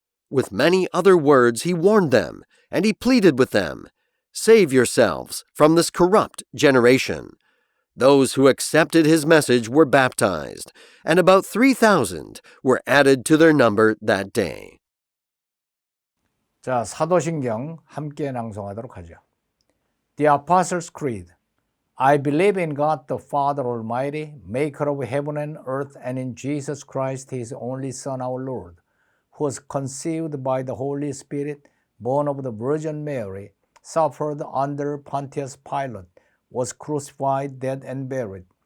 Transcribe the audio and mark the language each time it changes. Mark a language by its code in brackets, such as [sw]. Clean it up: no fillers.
[en] With many other words he warned them, and he pleaded with them, "Save yourselves from this corrupt generation." Those who accepted his message were baptized, and about 3,000 were added to their number that day. [ko] 자, 사도신경 함께 낭송하도록 하죠. [en] The Apostles' Creed. I believe in God the Father Almighty, maker of heaven and earth, and in Jesus Christ, his only Son, our Lord, who was conceived by the Holy Spirit, born of the Virgin Mary, suffered under Pontius Pilate, was crucified, dead, and buried.